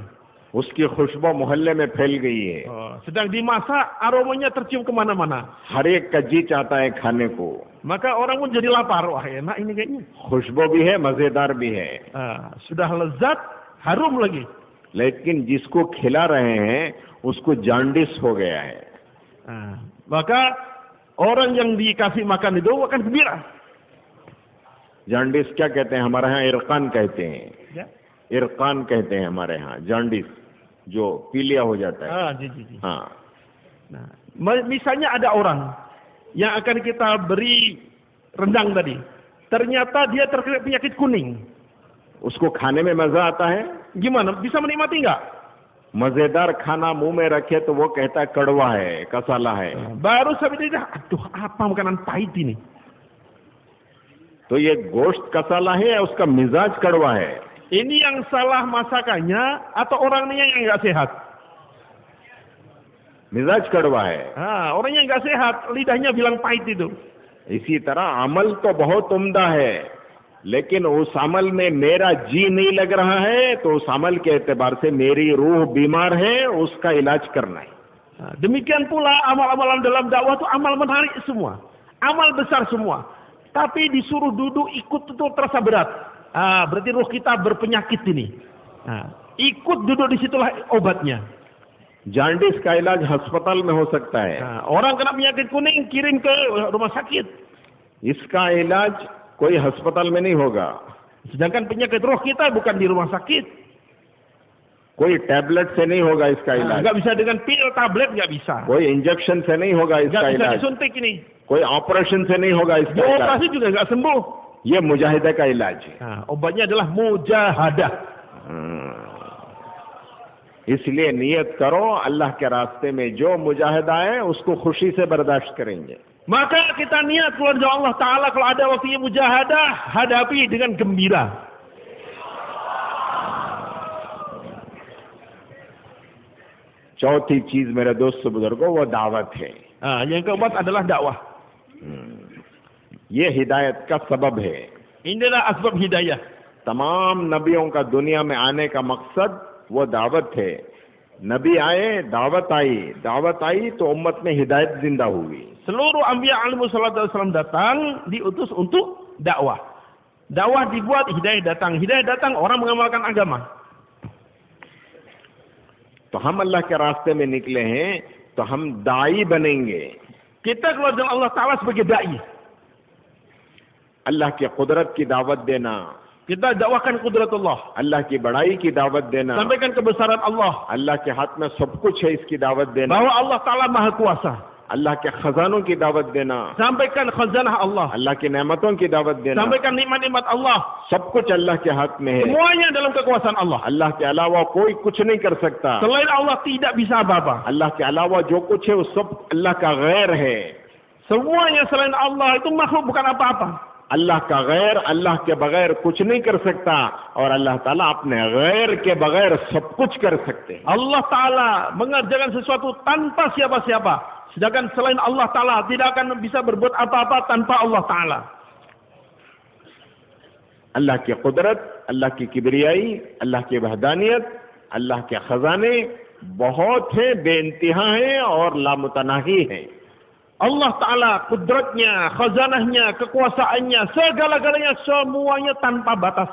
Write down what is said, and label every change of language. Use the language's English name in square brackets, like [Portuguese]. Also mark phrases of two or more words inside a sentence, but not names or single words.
[Hindi] उसकी खुशबू मोहल्ले में फैल गई है, [Indonesian] Sedang dimasak, aromanya tercium kemana-mana. [Hindi] हर एक का जी चाहता है खाने को, [Indonesian] Maka orang pun jadi lapar, wah enak ini kayaknya. [Hindi] खुशबू भी है, मजेदार भी है। [Indonesian] Sudah lezat, harum lagi. [Hindi] लेकिन जिसको खिला रहे हैं उसको जांडिस हो गया है। [Indonesian] Maka orang yang dikasih makan itu akan gembira. [Hindi] जांडिस क्या कहते हैं, हमारे यहाँ इरकान कहते हैं, इरकान कहते हैं हमारे यहाँ, जांडिस जो पीलिया हो जाता है। हाँ। [Indonesian] Misalnya ada orang yang akan kita beri rendang tadi, ternyata dia terkena penyakit kuning. [Hindi] उसको खाने में मजा आता है, [Indonesian] Gimana? Bisa menikmati nggak? [Hindi] मजेदार खाना मुंह में रखे तो वो कहता है कड़वा है, कसाला है। [Indonesian] Baru sampai dia, aduh apa makanan pahit ini. [Hindi] तो ये गोश्त कसाला है या उसका मिजाज कड़वा है? [Indonesian] Ini yang salah masakannya atau orangnya yang nggak sehat? [Hindi] मिजाज कड़वा है। [Indonesian] Orangnya nggak sehat, lidahnya bilang pahit itu. [Hindi] इसी तरह अमल तो बहुत उम्दा है, लेकिन उस अमल में मेरा जी नहीं लग रहा है, तो उस अमल के एतबार से मेरी रूह बीमार है, उसका इलाज करना है। [Indonesian] Demikian pula amal-amalan dalam dakwah itu amal menarik semua, amal besar semua. Tapi disuruh duduk ikut itu terasa berat. Berarti ruh kita berpenyakit ini. Ikut duduk di situlah obatnya. [Hindi] जांडिस का इलाज अस्पताल में हो सकता है, [Indonesian] Orang kena penyakit kuning kirim ke rumah sakit. [Hindi] इसका इलाज कोई अस्पताल में नहीं होगा, [Indonesian] Sedangkan penyakit roh kita bukan di rumah sakit. [Hindi] कोई टैबलेट से नहीं होगा इसका इलाज, [Indonesian] Nggak bisa dengan pil, tablet nggak bisa. [Hindi] कोई इंजेक्शन से नहीं होगा इसका [Indonesian] Nggak bisa [Hindi] इलाज, [Indonesian] disuntik ini. [Hindi] कोई ऑपरेशन से नहीं होगा इसका इलाज। [Indonesian] Dioperasi juga nggak sembuh. [Hindi] ये मुजाहिदा का इलाज है। [Indonesian] Obatnya adalah mujahadah. [Hindi] इसलिए नियत करो, अल्लाह के रास्ते में जो मुजाहिदा है उसको खुशी से बर्दाश्त करेंगे। [Indonesian] Maka kita niat keluar dari Allah Ta'ala, kalau ada waktunya mujahadah, hadapi dengan gembira. [Hindi] चौथी चीज मेरे दोस्त बुजुर्गों, वो दावत है। [Indonesian] Yang keempat adalah dakwah. [Hindi] ये हिदायत का सबब है। [Indonesian] Inilah asbab hidayah. [Hindi] तमाम नबियों का दुनिया में आने का मकसद वो दावत है। नबी आए, दावत आई तो उम्मत में हिदायत जिंदा हुई। [Indonesian] Seluruh anbiya [Arabic] عليه الصلاة والسلام [Indonesian] datang diutus untuk dakwah. Dakwah dibuat, hidayah datang. Hidayah datang, orang mengamalkan agama. [Hindi] तो हम अल्लाह के रास्ते में निकले हैं, तो हम दाई बनेंगे। [Indonesian] Kita keluar dari Allah Ta'ala sebagai da'i. [Hindi] अल्लाह की कुदरत की दावत देना, [Indonesian] Kita dakwahkan kudratullah. [Hindi] अल्लाह की बड़ाई की दावत देना, [Indonesian] Sampaikan kebesaran Allah. [Hindi] अल्लाह के हाथ में सब कुछ है इसकी दावत देना, [Indonesian] Bahwa Allah Ta'ala maha kuasa. [Hindi] अल्लाह के खजानों की दावत देना, [Indonesian] Sampaikan khazanah Allah. [Hindi] अल्लाह की नेमतों की दावत देना, [Indonesian] Sampaikan nikmat-nikmat Allah. [Hindi] सब कुछ अल्लाह के हाथ में है। [Indonesian] Semuanya dalam kekuasaan Allah. [Hindi] अल्लाह के अलावा कोई कुछ नहीं कर सकता। [Indonesian] Selain Allah tidak bisa apa-apa. [Hindi] अल्लाह के अलावा जो कुछ है वो सब अल्लाह का गैर है, [Indonesian] Semuanya selain Allah itu makhluk, bukan apa-apa. [Hindi] अल्लाह का गैर अल्लाह के बगैर कुछ नहीं कर सकता और अल्लाह ताला अपने गैर के बगैर सब कुछ कर सकते हैं. [Indonesian] Allah Ta'ala mengerjakan sesuatu tanpa siapa-siapa. Sedangkan selain Allah Ta'ala tidak akan bisa berbuat apa-apa tanpa Allah Ta'ala. [Hindi] अल्लाह की कुदरत, अल्लाह की किबरियाई, अल्लाह की वहदानियत, अल्लाह के खजाने बहुत हैं, बेइंतहा हैं और लामुतनाही हैं. [Indonesian] Allah Ta'ala kudratnya, khazanahnya, kekuasaannya, segala-galanya semuanya tanpa batas.